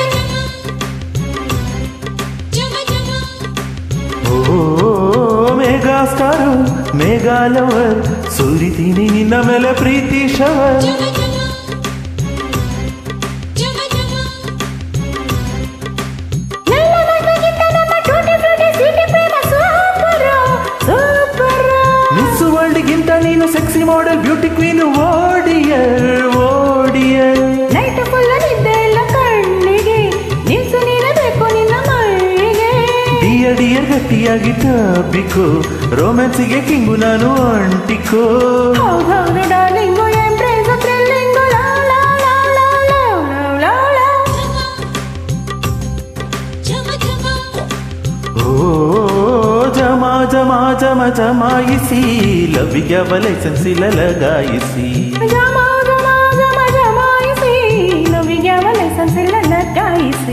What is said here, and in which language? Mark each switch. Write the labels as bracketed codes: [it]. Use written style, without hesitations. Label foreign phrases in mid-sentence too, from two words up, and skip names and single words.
[kn] ಓ ಮೇಘಾ ಸ್ಟಾರು ಮೇಘಾ ಲವರ್ ಸುರಿತೀನಿ ನಿನ್ನ ಮೇಲೆ ಪ್ರೀತಿ ಶವರ್ ಮಿಸ್ ವರ್ಲ್ಡ್ಗಿಂತ ನೀನು [en] sexy model beauty queen o dear o dear night full [kn] ನಿದ್ದೆ ಇಲ್ಲ ಕಣ್ಣಿಗೆ ನಿಲ್ಸು ನೀನೇ ಬೇಕು ನಿನ್ನ ಮೈಗೆ [en] dear dear [kn] ಗಟ್ಟಿಯಾಗಿ ತಬ್ಬಿಕೋ ರೊಮ್ಯಾನ್ಸಿಗೆ ಕಿಂಗು ನಾನು ಅಂಟಿಕೋ [en] ಹೌದೌದು darling embrace thrilling love love love love love love love [kn] ಓ ಜಮ ಜಮ ಜಮ ಜಮಾಯಿಸಿ ಲವಿಗೆ ಅವಲೆ ಸೆನ್ಸಿಲ ಲಗಾಯಿಸಿ ಜಮ ಜಮ ಜಮ ಜಮಾಯಿಸಿ ಲವ್ವಿಗೆ ಅವಲೆ ಸೆನ್ಸಿಲ ಲಗಾಯಿಸಿ